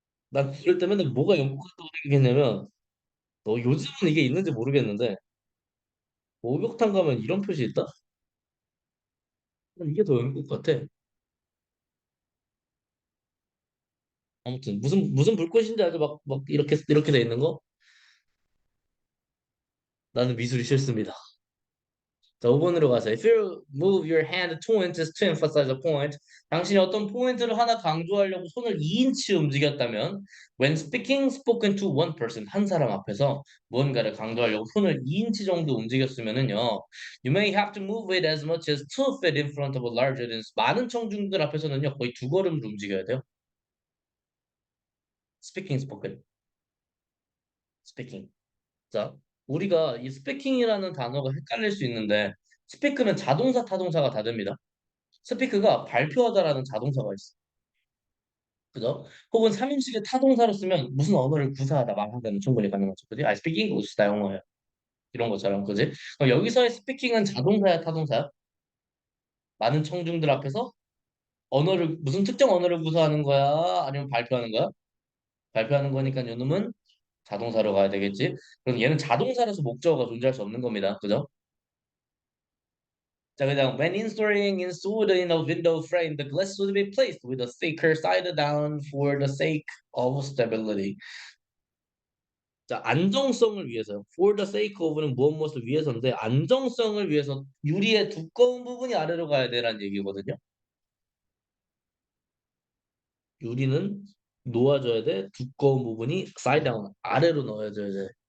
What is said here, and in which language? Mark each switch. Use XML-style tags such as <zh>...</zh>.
<ko>난 그럴 때 맨날 뭐가 연꽃 같다고 생각했냐면 요즘은 이게 있는지 모르겠는데 목욕탕 가면 이런 표시 있다? 난 이게 더 연꽃 같아. 아무튼 무슨 불꽃인지 아주 막 이렇게 돼 있는 거? 나는 미술이 싫습니다.</ko> <en>자, 5번으로 가서 If you move your hand 2 inches to emphasize a point,</en> <ko>당신이 어떤 포인트를 하나 강조하려고 손을 2인치 움직였다면</ko> <en>when speaking spoken to one person,</en> <ko>한 사람 앞에서 무언가를 강조하려고 손을 2인치 정도 움직였으면은요</ko> <en>you may have to move it as much as 2 feet in front of a large audience.</en> <ko>많은 청중들 앞에서는요 거의 2걸음을 움직여야 돼요.</ko> <en>speaking, spoken, speaking.</en> <ko>자, 우리가 이 스피킹이라는 단어가 헷갈릴 수 있는데 스피크는 자동사, 타동사가 다릅니다. 스피크가 발표하다라는 자동사가 있어. 그죠? 혹은 3인칭의 타동사로 쓰면 무슨 언어를 구사하다 말하다는 충분히 가능하죠. 그지?</ko> <en>I speak English.</en> <ko>나 영어야. 이런 것처럼. 그지? 그럼 여기서의 스피킹은 자동사야, 타동사야? 많은 청중들 앞에서 언어를 무슨 특정 언어를 구사하는 거야? 아니면 발표하는 거야? 발표하는 거니까 요놈은 자동사로 가야 되겠지. 그럼 얘는 자동사라서 목적어가 존재할 수 없는 겁니다. 그죠? 자, 그다음</ko> <en>when installed in a window frame, the glass should be placed with a thicker side down for the sake of stability.</en> <ko>자, 안정성을 위해서요. For the sake of는 무엇 무엇을 위해서인데 안정성을 위해서 유리의 두꺼운 부분이 아래로 가야 되라는 얘기거든요. 유리는 놓아줘야 돼. 두꺼운 부분이</ko> <en>side down</en> <ko>아래로 넣어줘야 돼.</ko>